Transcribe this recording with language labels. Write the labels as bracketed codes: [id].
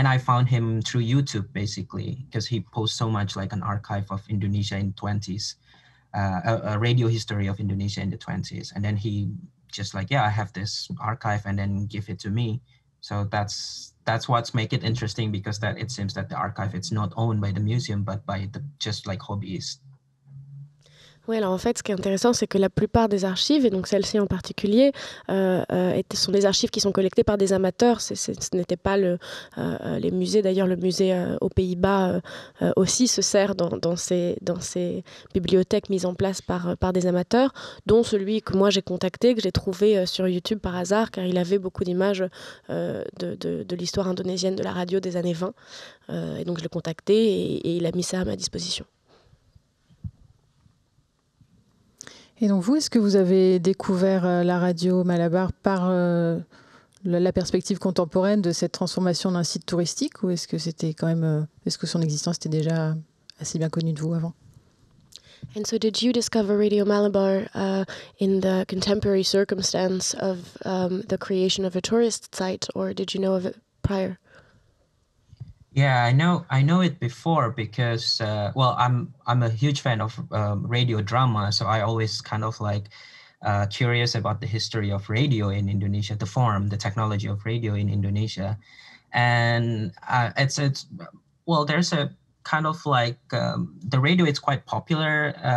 [en] And I found him through YouTube, basically, because he posts so much like an archive of Indonesia in 20s, a radio history of Indonesia in the 20s. And then he just like, yeah, I have this archive, and then give it to me. So that's what's make it interesting, because that it seems that the archive, it's not owned by the museum, but by the just like hobbyists. [fr] Oui, alors en fait, ce qui est intéressant, c'est que la plupart des archives, et donc celle-ci en particulier, sont des archives qui sont collectées par des amateurs. Ce n'était pas les musées. D'ailleurs, le musée aux Pays-Bas aussi se sert dans ces bibliothèques mises en place par des amateurs, dont celui que moi j'ai contacté, que j'ai trouvé sur YouTube par hasard, car il avait beaucoup d'images de l'histoire indonésienne de la radio des années 20. Et donc je l'ai contacté et il a mis ça à ma disposition. Et donc vous, est-ce que vous avez découvert la radio Malabar par la perspective contemporaine de cette transformation d'un site touristique, ou est-ce que c'était quand même, est-ce que son existence était déjà assez bien connue de vous avant? [en] And so did you discover Radio Malabar in the contemporary circumstance of the creation of a tourist site, or did you know of it prior? Yeah, I know it before because well, I'm a huge fan of radio drama, so I always kind of like curious about the history of radio in Indonesia, the form, the technology of radio in Indonesia, and it's well, there's a kind of like the radio. It's quite popular.